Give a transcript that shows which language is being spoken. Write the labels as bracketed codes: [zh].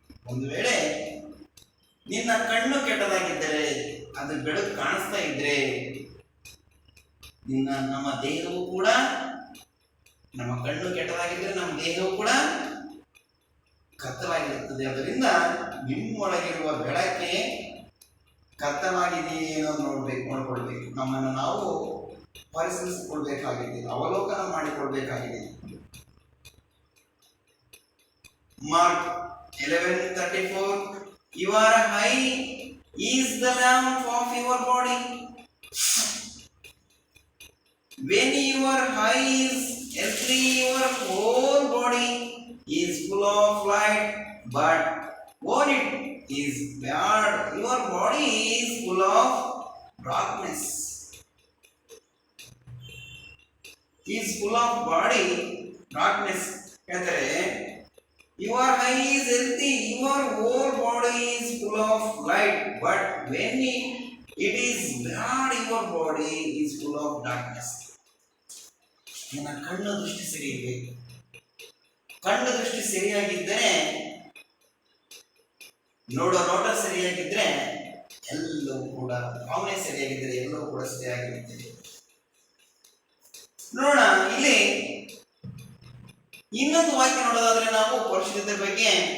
[kn] ಒಂದು ವೇಳೆ ನಿನ್ನ ಕಣ್ಣು ಕೆಟ್ಟದಾಗಿದ್ದರೆ, ಅದು ಬೆಳಕು ಕಾಣಿಸ್ತಾ ಇದ್ರೆ, ನಮ್ಮ ದೇಹವು ಕೂಡ, ನಮ್ಮ ಕಣ್ಣು ಕೆಟ್ಟದಾಗಿದ್ದರೆ ನಮ್ಮ ದೇಹವು ಕೂಡ ಕತ್ತಲಾಗಿರುತ್ತದೆ. ಅದರಿಂದ ನಿಮ್ಮೊಳಗಿರುವ ಬೆಳಕೆ ಕತ್ತಲಾಗಿದೆಯೇನೋ ನೋಡ್ಕೊಳ್ಬೇಕು. ನಮ್ಮನ್ನು ನಾವು ಪರಿಶೀಲಿಸಿಕೊಳ್ಬೇಕಾಗಿದೆ, ಅವಲೋಕನ ಮಾಡಿಕೊಳ್ಬೇಕಾಗಿದೆ. [en] Mark 11:34 Your eye is the lamp of your body. When your eye is healthy, your whole body is full of light. But when it is bad, your body is full of darkness. Is full of body darkness. ಹೇಳ್ತಾರೆ, your eye is healthy, your whole body is full of light. But when it is bad, your body is full of darkness. [kn] ನನ್ನ ಕಣ್ಣು ದೃಷ್ಟಿ ಸರಿ ಇರಬೇಕು. ಕಣ್ಣು ದೃಷ್ಟಿ ಸರಿಯಾಗಿದ್ದರೆ, ನೋಡೋ ನೋಟ ಸರಿಯಾಗಿದ್ರೆ ಎಲ್ಲವೂ ಕೂಡ, ಭಾವನೆ ಸರಿಯಾಗಿದ್ದರೆ ಎಲ್ಲವೂ ಕೂಡ ಸರಿಯಾಗಿರುತ್ತೆ. ನೋಡೋಣ, ಇಲ್ಲಿ ಇನ್ನೊಂದು ವಾಕ್ಯ ನೋಡೋದಾದ್ರೆ ನಾವು ಪರಿಶುದ್ಧತೆ ಬಗ್ಗೆ.